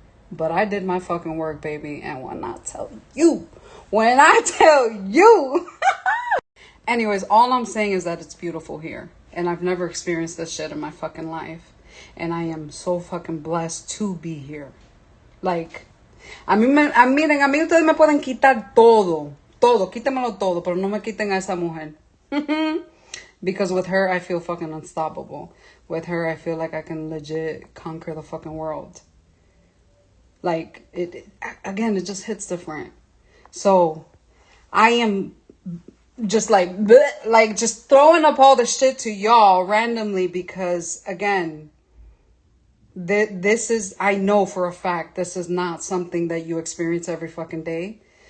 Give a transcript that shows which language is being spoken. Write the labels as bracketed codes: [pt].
[en] But I did my fucking work, baby. And when I tell you, anyways, all I'm saying is that it's beautiful here. And I've never experienced this shit in my fucking life. And I am so fucking blessed to be here. [es] Like, miren, a mí ustedes me pueden quitar todo. Todo, quítemelo todo, pero no me quiten a esa mujer. [en] Because with her, I feel fucking unstoppable. With her, I feel like I can legit conquer the fucking world. Like, it just hits different. So, I am just like just throwing up all the shit to y'all randomly because, again, this is, I know for a fact, this is not something that you experience every fucking day.